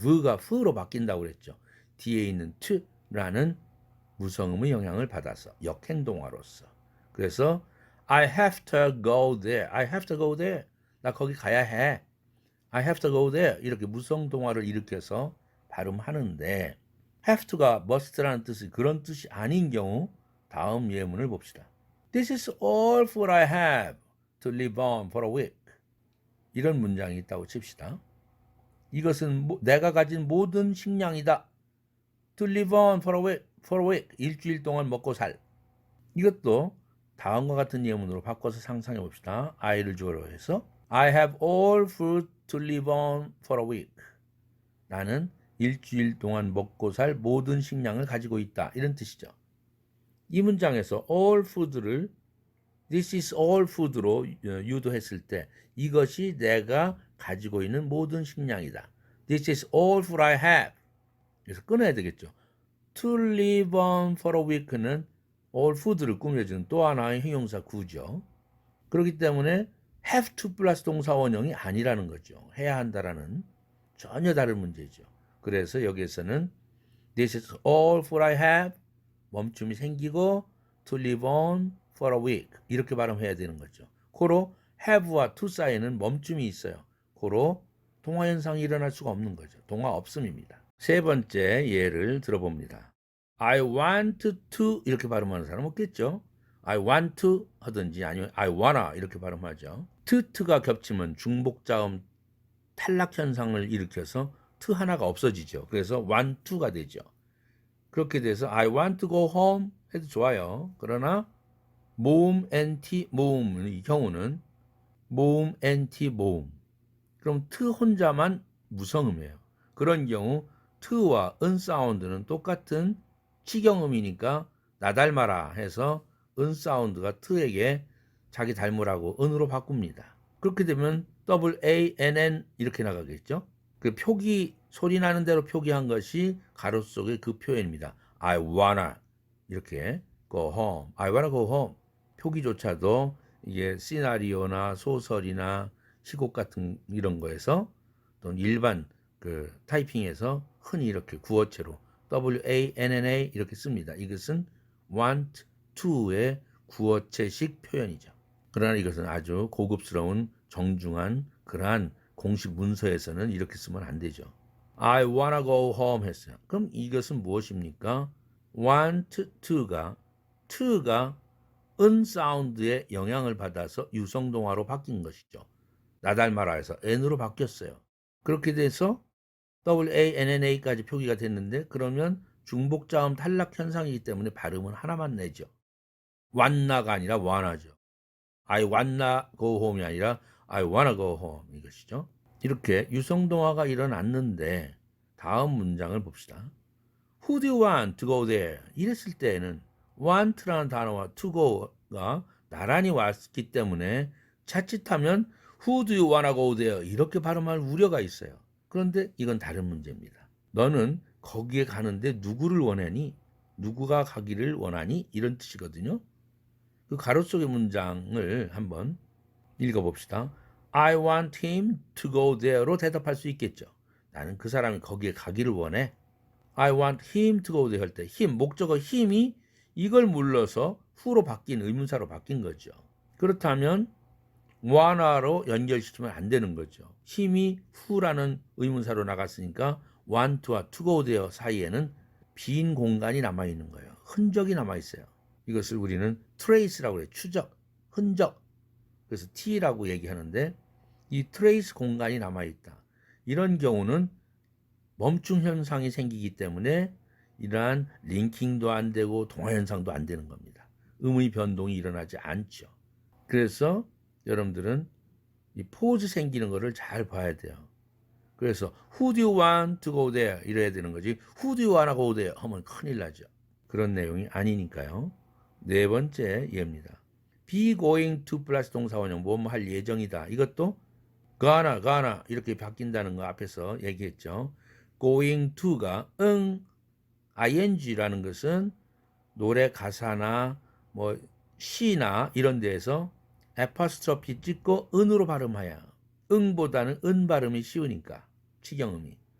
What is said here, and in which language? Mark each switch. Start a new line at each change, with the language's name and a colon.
Korean: v가 f로 바뀐다고 그랬죠. 뒤에 있는 to라는 무성음의 영향을 받아서 역행동화로서. 그래서
English: I have to go there. I have to go there.
Korean: 나 거기 가야 해.
English: I have to go there.
Korean: 이렇게 무성동화를 일으켜서 발음하는데 have to가 must라는 뜻이 그런 뜻이 아닌 경우 다음 예문을 봅시다.
English: This is all food I have to live on for a week.
Korean: 이런 문장이 있다고 칩시다. 이것은 내가 가진 모든 식량이다.
English: To live on for a week.
Korean: 일주일 동안 먹고 살. 이것도 다음과 같은 예문으로 바꿔서 상상해 봅시다. I를 주어로 해서
English: I have all food to live on for a week.
Korean: 나는 일주일 동안 먹고 살 모든 식량을 가지고 있다. 이런 뜻이죠. 이 문장에서 all food를 This is all food로 유도했을 때 이것이 내가 가지고 있는 모든 식량이다.
English: This is all food I have.
Korean: 그래서 끊어야 되겠죠.
English: To live on for a week는 all food를
Korean: 꾸며주는 또 하나의 형용사 구죠. 그렇기 때문에 have to 플러스 동사 원형이 아니라는 거죠. 해야 한다라는 전혀 다른 문제죠. 그래서 여기에서는
English: This is all food I have. 멈춤이 생기고 to live on for a week.
Korean: 이렇게 발음해야 되는 거죠. 고로 have와 to 사이에는 멈춤이 있어요. 고로 동화 현상이 일어날 수가 없는 거죠. 동화 없음입니다. 세 번째 예를 들어봅니다. I want to 이렇게 발음하는 사람 없겠죠?
English: I want to
Korean: 하든지 아니면
English: I wanna
Korean: 이렇게 발음하죠. to가 겹치면 중복자음 탈락 현상을 일으켜서 to 하나가 없어지죠. 그래서 want to가 되죠. 그렇게 돼서
English: I want to go home
Korean: 해도 좋아요. 그러나 모음 NT 모음의 경우는 모음 NT 모음. 그럼 t 혼자만 무성음이에요. 그런 경우 t와 은 사운드는 똑같은 치경음이니까 나 닮아라 해서 은 사운드가 t에게 자기 닮으라고 은으로 바꿉니다. 그렇게 되면 WANN 이렇게 나가겠죠. 그 표기 소리 나는 대로 표기한 것이 가로 속의 그 표현입니다.
English: I wanna 이렇게 go home. I wanna go home.
Korean: 표기조차도 이게 시나리오나 소설이나 시곡 같은 이런 거에서 또는 일반 그 타이핑에서 흔히 이렇게 구어체로 WANNA 이렇게 씁니다. 이것은 want to의 구어체식 표현이죠. 그러나 이것은 아주 고급스러운 정중한 그러한 공식 문서에서는 이렇게 쓰면 안 되죠.
English: I wanna go home 했어요.
Korean: 그럼 이것은 무엇입니까? want to가 은 사운드의 영향을 받아서 유성동화로 바뀐 것이죠. 나 닮아라 해서 N으로 바뀌었어요. 그렇게 돼서 WANNA까지 표기가 됐는데 그러면 중복자음 탈락 현상이기 때문에 발음은 하나만 내죠. wanna가 아니라 wanna죠. I wanna go home이 아니라 I wanna go home 이것이죠. 이렇게 유성동화가 일어났는데 다음 문장을 봅시다.
English: Who do you want to go there?
Korean: 이랬을 때에는 want라는 단어와 to go가 나란히 왔기 때문에 자칫하면
English: Who do you wanna go there?
Korean: 이렇게 발음할 우려가 있어요. 그런데 이건 다른 문제입니다. 너는 거기에 가는데 누구를 원하니? 누구가 가기를 원하니? 이런 뜻이거든요. 그 가로 속의 문장을 한번 읽어봅시다.
English: I want him to go there로 대답할 수 있겠죠.
Korean: 나는 그 사람이 거기에 가기를 원해.
English: I want him to go there
Korean: 할 때 him, 목적어 him이 이걸 물러서 who로 바뀐 의문사로 바뀐 거죠. 그렇다면 wanna로 연결시키면 안 되는 거죠. 힘이 who라는 의문사로 나갔으니까 want와 to go there 사이에는 빈 공간이 남아있는 거예요. 흔적이 남아있어요. 이것을 우리는 trace라고 해요. 추적, 흔적. 그래서 T라고 얘기하는데 이 trace 공간이 남아있다. 이런 경우는 멈춤 현상이 생기기 때문에 이러한 링킹도 안 되고 동화 현상도 안 되는 겁니다. 음의 변동이 일어나지 않죠. 그래서 여러분들은 이 포즈 생기는 거를 잘 봐야 돼요.
English: 그래서 Who do you want to go there?
Korean: 이래야 되는 거지.
English: Who do you wanna go there?
Korean: 하면 큰일 나죠. 그런 내용이 아니니까요. 네 번째 예입니다. be going to 플러스 동사원형 뭐뭐 할 예정이다. 이것도 gonna 이렇게 바뀐다는 거 앞에서 얘기했죠. going to가 ing라는 것은 노래 가사나 뭐 시나 이런 데에서 에퍼스트로피 찍고 은으로 발음해야 응보다는 은 발음이 쉬우니까 치경음이.